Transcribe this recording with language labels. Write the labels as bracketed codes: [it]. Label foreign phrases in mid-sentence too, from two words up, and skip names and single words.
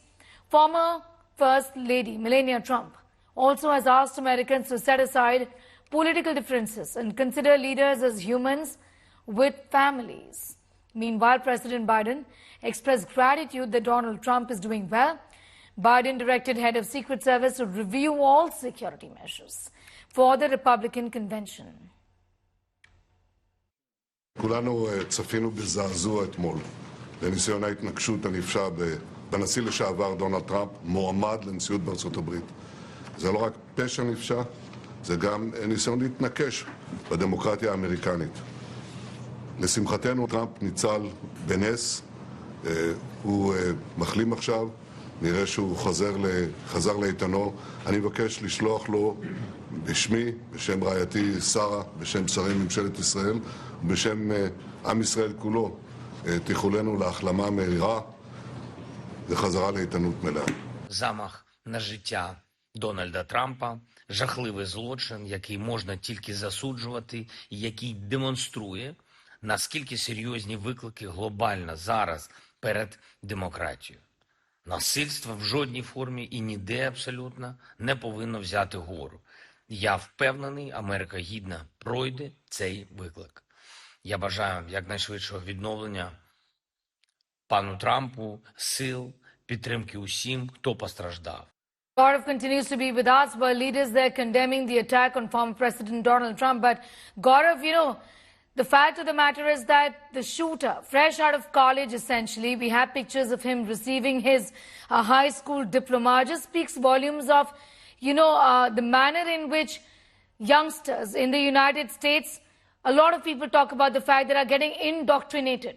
[en] Former First Lady Melania Trump also has asked Americans to set aside political differences and consider leaders as humans with families. Meanwhile, President Biden expressed gratitude that Donald Trump is doing well. Biden directed head of Secret Service to review all security measures for the Republican convention. [he] כולנו צפינו בזעזוע אתמול לניסיון ההתנקשות הנפשע בנשיא לשעבר דונלד טראמפ, מועמד לנשיאות בארצות הברית. זה לא רק פשע נפשע, זה גם ניסיון להתנקש בדמוקרטיה האמריקנית. לשמחתנו טראמפ ניצל בנס, הוא מחלים עכשיו, נראה שהוא חזר לאיתנו. אני מבקש לשלוח לו בשמי, בשם רעייתי שרה, בשם שרי ממשלת ישראל, ובשם עם ישראל כולו, תיחולנו להחלמה מהירה וחזרה לאיתנות מלאה. [uk] Замах на життя Дональда Трампа – жахливий злочин, який можна тільки засуджувати, і який демонструє, наскільки серйозні виклики глобально зараз перед демократією. Насильство в жодній формі і ніде абсолютно не повинно взяти гору. Я впевнений, Америка гідно пройде цей виклик. Я бажаю якнайшвидшого відновлення пану Трампу, сил, підтримки усім, хто постраждав. [en] Gaurav continues to be with us, where leaders there condemning the attack on former President Donald Trump. But Gaurav, the fact of the matter is that the shooter, fresh out of college essentially, we have pictures of him receiving his high school diploma, just speaks volumes of, the manner in which youngsters in the United States, a lot of people talk about the fact that are getting indoctrinated.